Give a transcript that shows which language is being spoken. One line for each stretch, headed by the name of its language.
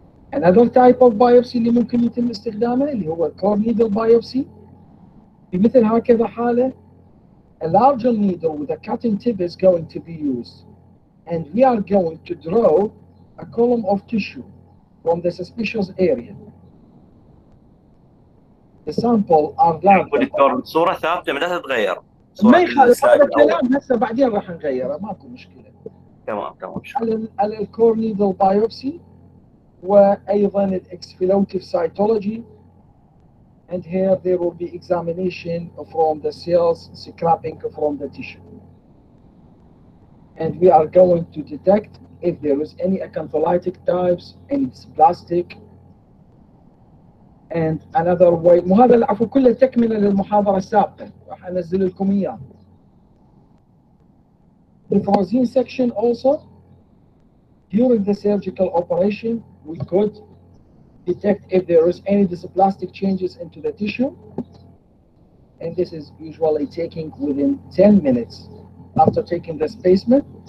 English: Another type of biopsy
Arabic: اللي ممكن يتم استخدامه اللي هو
English: core needle biopsy.
Arabic: بمثل هكذا حالة,
English: a larger needle with a cutting tip is going to be used, and we are going to draw a column of tissue from the suspicious area. The sample are large.
Arabic: دكتور الصورة ثابتة ما تتغير. ما يخالف هذا الكلام هسه بعدين راح نغيره ماكو مشكلة. تمام. على الكور نيدل بايوبسي وأيضا الإكسفيلوتيف
English: cytology, and here there will be examination from the cells, scraping from the tissue. And we are going to detect if there is any acantholytic types, any plastic. And another way,
Arabic: وهذا العفو كله تكملة للمحاضرة السابقة راح أنزل لكم إياه.
English: The frozen section also, during the surgical operation, we could detect if there is any dysplastic changes into the tissue. And this is usually taking within 10 minutes after taking the specimen.